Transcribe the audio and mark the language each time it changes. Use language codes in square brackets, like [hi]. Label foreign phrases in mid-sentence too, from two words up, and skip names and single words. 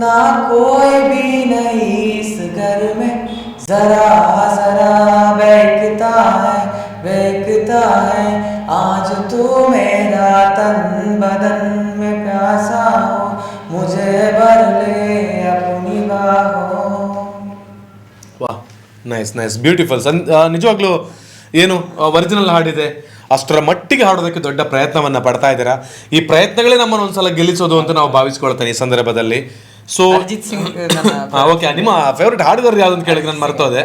[hi] कोई भी नहीं इस घर में जरा जरा बहकता है आज तू मेरा तन बदन में प्यासा हो मुझे भर ले अपनी बाहों. [en] ವಾ nice nice beautiful. [kn] ನಿಜವಾಗ್ಲೂ ಏನು ಒರಿಜಿನಲ್ ಹಾಡಿದೆ, ಅಷ್ಟರ ಮಟ್ಟಿಗೆ ಹಾಡೋದಕ್ಕೆ ದೊಡ್ಡ ಪ್ರಯತ್ನವನ್ನ ಪಡ್ತಾ ಇದ್ದೀರಾ. ಈ ಪ್ರಯತ್ನಗಳೇ ನಮ್ಮನ್ನು ಒಂದ್ಸಲ ಗೆಲ್ಲಿಸೋದು ಅಂತ ನಾವು ಭಾವಿಸ್ಕೊಳ್ತೇನೆ ಈ ಸಂದರ್ಭದಲ್ಲಿ. ಸೊ ಅರ್ಜಿತ್ ಸಿಂಗ್ ಓಕೆ, ನಿಮ್ಮ ಫೇವ್ರೆಟ್ ಹಾಡುಗಾರ ಯಾವ್ದು ಅಂತ ಕೇಳಿದ್ರೆ ನಾನು ಮರ್ತೋದೆ.